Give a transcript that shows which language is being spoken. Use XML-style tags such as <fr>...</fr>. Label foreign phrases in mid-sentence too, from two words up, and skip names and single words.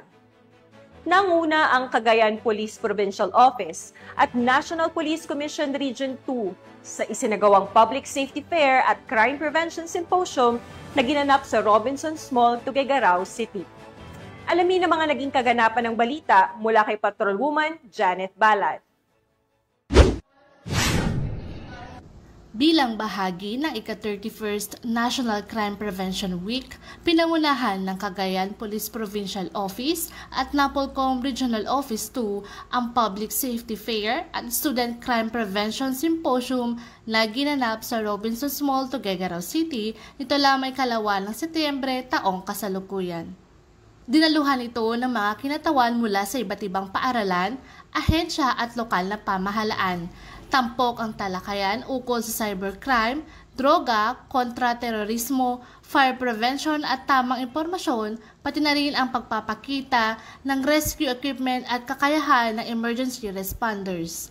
<tl>Nanguna ang Cagayan Police Provincial Office at National Police Commission Region 2 sa isinagawang Public Safety Fair at Crime Prevention Symposium na ginanap sa Robinsons Mall, Tuguegarao City. Alamin ang mga naging kaganapan ng balita mula kay Patrolwoman Janet Balad. Bilang bahagi ng ika-31st National Crime Prevention Week, pinangunahan ng Cagayan Police Provincial Office at Napolcom Regional Office 2 ang Public Safety Fair at Student Crime Prevention Symposium na ginanap sa Robinsons Mall, Tuguegarao City nito lamang kalawan ng Setyembre taong kasalukuyan. Dinaluhan ito ng mga kinatawan mula sa iba't ibang paaralan, ahensya at lokal na pamahalaan. Tampok ang talakayan ukol sa cybercrime, droga, kontraterorismo,</tl> <en>fire prevention</en> <tl>at tamang impormasyon, pati na rin ang pagpapakita ng</tl> <en>rescue equipment</en> <tl>at kakayahan ng</tl> <en>emergency responders.</en>